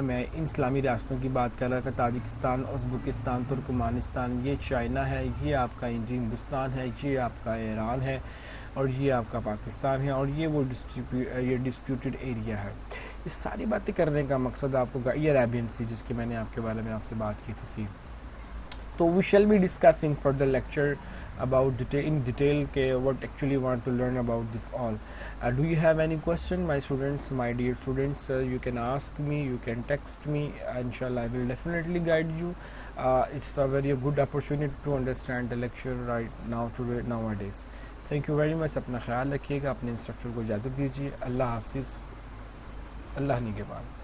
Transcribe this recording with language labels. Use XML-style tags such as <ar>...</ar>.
<ur>میں ان اسلامی ریاستوں کی بات کر رہا تھا، تاجکستان، ازبکستان، ترکمانستان، یہ چائنا ہے، یہ آپ کا ہندوستان ہے، یہ آپ کا ایران ہے، اور یہ آپ کا پاکستان ہے، اور یہ وہ یہ ڈسپیوٹڈ ایریا ہے. یہ ساری باتیں کرنے کا مقصد آپ کو یہ عربین سی جس کی میں نے آپ کے بارے میں آپ سے بات کی تھی.</ur> <en>تو we shall be discussing further lecture about in detail what actually want to learn about this all. Do you have any question, my students, my dear students? You can ask me, you can text me. Inshallah, I will definitely guide you. It's a very good opportunity to understand the lecture right now nowadays. Thank you very much.</en> <ur>اپنا خیال رکھیے گا، اپنے instructor کو اجازت دیجیے. اللہ حافظ. اللہ نگہبان.</ur>